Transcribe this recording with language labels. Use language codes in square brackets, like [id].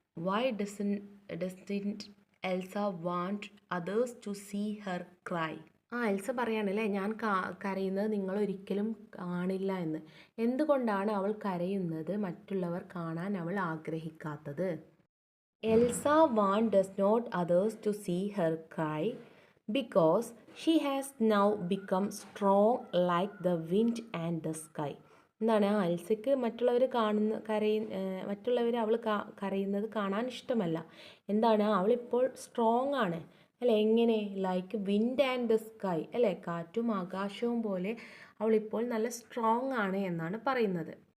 [en] Why doesn't Elsa want others to see her cry? [ml] Elsa പറയാണല്ലേ, ഞാൻ കരയുന്നത് നിങ്ങൾ ഒരിക്കലും കാണില്ല എന്ന്. എന്തുകൊണ്ടാണ് അവൾ കരയുന്നത് മറ്റുള്ളവർ കാണാൻ അവൾ ആഗ്രഹിക്കാത്തത്? [en] Elsa does not others to see her cry because she has now become strong like the wind and the sky. [ml] എന്താണ്? എൽസയ്ക്ക് മറ്റുള്ളവർ മറ്റുള്ളവർ അവൾ കരയുന്നത് കാണാൻ ഇഷ്ടമല്ല. എന്താണ്? അവളിപ്പോൾ സ്ട്രോങ് ആണ് അല്ലേ, എങ്ങനെ? [en] like wind and the sky [ml] അല്ലേ, കാറ്റും ആകാശവും പോലെ അവളിപ്പോൾ നല്ല സ്ട്രോങ് ആണ് എന്നാണ് പറയുന്നത്.